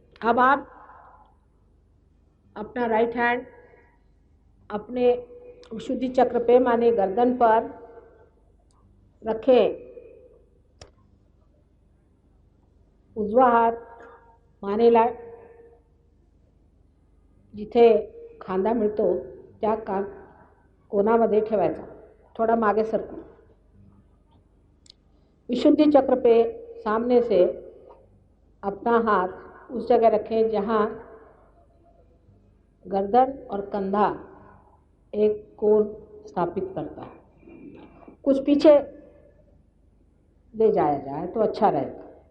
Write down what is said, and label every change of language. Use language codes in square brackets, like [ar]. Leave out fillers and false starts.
[hi] अब आप अपना राइट हैंड अपने विशुद्धि चक्र पे माने गर्दन पर रखें. [mr] उजवा हात मानेला जिथे खांदा मिळतो त्या कोणामध्ये ठेवायचा, थोड़ा मागे सरकून. [hi] विशुद्धि चक्र पे सामने से अपना हाथ उस जगह रखें जहाँ गर्दन और कंधा एक कोण स्थापित करता है. कुछ पीछे ले जाया जाए तो अच्छा रहेगा.